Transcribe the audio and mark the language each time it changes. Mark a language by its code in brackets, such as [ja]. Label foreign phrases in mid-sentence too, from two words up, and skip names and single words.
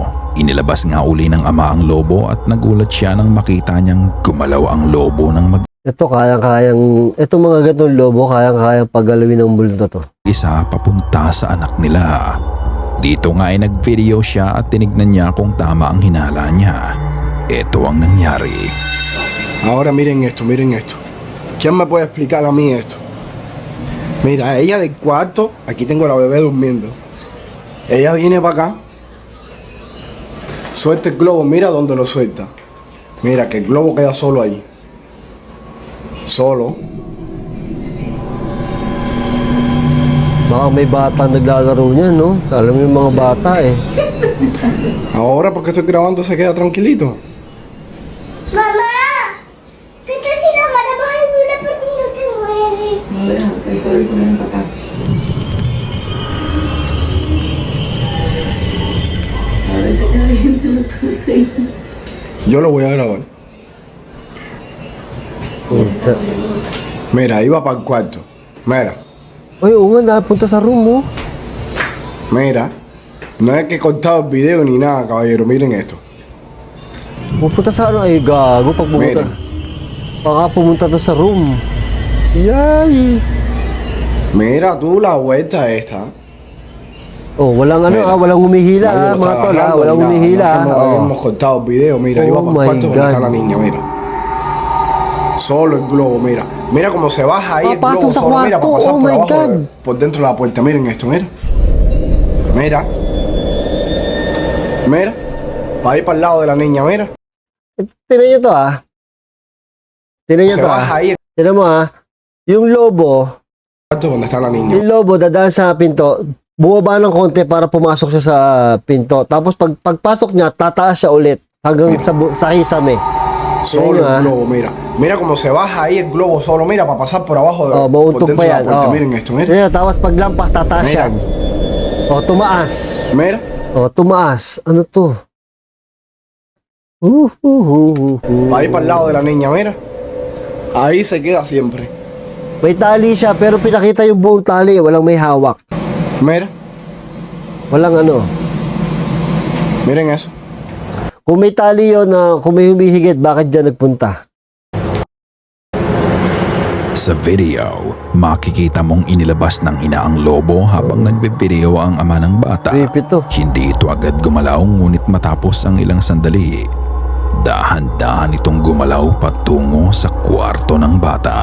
[tl] Inilabas nga uli ng ama ang lobo at nagulat siya nang makita niyang gumalaw ang lobo ng Ito, itong mga ganitong lobo, kayang-kayang paggalawin ng multo to. isa papunta sa anak nila. Dito nga ay nag-video siya at tinignan niya kung tama ang hinala niya. Ito ang nangyari. [es] Ahora miren esto, miren esto. ¿Quién me puede explicar a mí esto? Mira, ella del cuarto, aquí tengo a la bebé durmiendo. Ella viene para acá, suelta el globo, mira dónde lo suelta. Mira que el globo queda solo ahí. Solo. [tl] Baka may bata naglalaro niya, no? Alam mo yung mga bata eh. [es] Ahora porque estoy grabando se queda tranquilito. ¡Mamá! ¿Qué tal si la amarramos en una parte y no se mueve? No deja, que eso lo ponen para acá. Ahora se queda viendo lo que Yo lo voy a grabar. Puta. Mira, iba para el cuarto. Mira, [tl] Ay, oo nga, napunta sa room, oh. [es] Mira, no es que he cortado el video ni nada, caballero. Miren esto. [tl] Pupunta sa ano, ay gago pag pumunta. Meron. Baka pumunta to sa room. Yay! [es] Mira tú la vuelta esta. [tl] Oh, walang ano, [es] Mira. [tl] walang humihila, [es] Nadie lo [tl] mga [es] está [tl] tol, [es] agarrando [tl] walang [es] ni nada. [tl] humihila. [es] No es que Oh. hemos cortado el video, mira, iba [en] Oh [es] para [en] my [es] el cuarto donde está [en] God. [es] la niña, mira. Solo el globo, mira. Mira cómo se baja ahí el [tl] Papasok [es] globo [tl] sa [es] solo, mira, [tl] kwarto. [es] para pasar [en] Oh [es] por [en] my [es] abajo, [en] God. [es] por dentro de la puerta. Miren esto, mira. Mira. Mira. Para ir para el lado de la niña, mira. [tl] Tinan nyo to, ah. Tinan nyo [es] Se [tl] to, [es] baja [tl] ah. [es] ahí el [tl] Tinan mo, ah. Yung lobo, [es] cuarto donde está la niña. [tl] yung lobo dadaan sa pinto, bumaba ng konti para pumasok siya sa pinto. Tapos pagpasok niya, tataas siya ulit hanggang sa kisame. [es] Solo ah. el globo, mira. Mira cómo se baja ahí el globo solo, mira, para pasar por abajo de Oh, por [tl] mauntog [es] dentro [tl] pa [es] de la [tl] yan. [es] puerta. Oh. Miren esto, mira. Mira, [tl] tapos paglampas, tataas [es] Mira. [tl] yan. Oh, tumaas. [es] Mira. [tl] Oh, tumaas. Ano to? [es] Va a ir para el lado de la niña, mira. Ahí se queda siempre. [tl] May tali siya, pero pinakita yung buong tali. Walang may hawak. [es] Mira. [tl] Walang ano. [es] Miren eso. [tl] Kung may tali yun, kung may humihigit, bakit dyan nagpunta? Sa video, makikita mong inilabas ng ina ang lobo habang nagbe-video ang ama ng bata. Creepy to. Hindi ito agad gumalaw ngunit matapos ang ilang sandali, dahan-dahan itong gumalaw patungo sa kwarto ng bata.